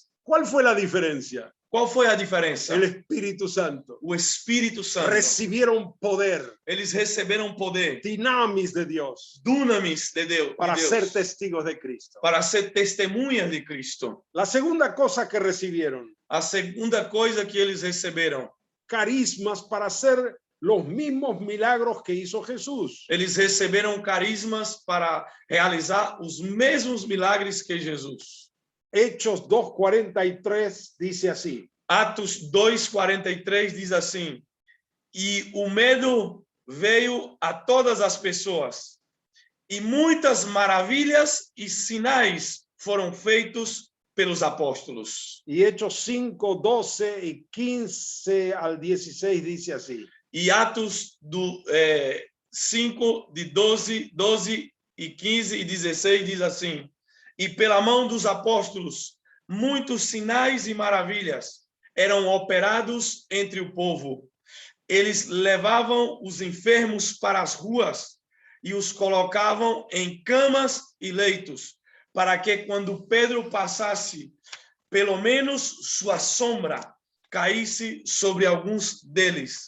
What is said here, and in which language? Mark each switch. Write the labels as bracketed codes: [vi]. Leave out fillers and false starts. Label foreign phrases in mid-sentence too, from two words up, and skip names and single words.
[es] ¿Cuál fue la diferencia? [pt] Qual foi a diferença? [es] El Espíritu Santo. [pt] O Espírito Santo. [es] Recibieron poder, [pt] Eles receberam poder, [es] dinamis de Dios, [pt] dunamis de Deus, [es] para ser testigos de Cristo. [pt] para ser testemunhas de Cristo. [es] La segunda cosa que recibieron, [pt] A segunda coisa que eles receberam, [es] carismas para hacer los mismos milagros que hizo Jesús. [pt] eles receberam carismas para realizar os mesmos milagres que Jesus. [es] Hechos 2:43 dice así. [pt] Atos 2:43 diz assim: e o medo veio a todas as pessoas, e muitas maravilhas e sinais foram feitos pelos apóstolos. [es] Y Hechos 5:12 y 15 al 16 dice así. [pt] E Atos 5, de 12 e 15 e 16 diz assim: e pela mão dos apóstolos, muitos sinais e maravilhas eram operados entre o povo. Eles levavam os enfermos para as ruas e os colocavam em camas e leitos, para que quando Pedro passasse, pelo menos sua sombra caísse sobre alguns deles.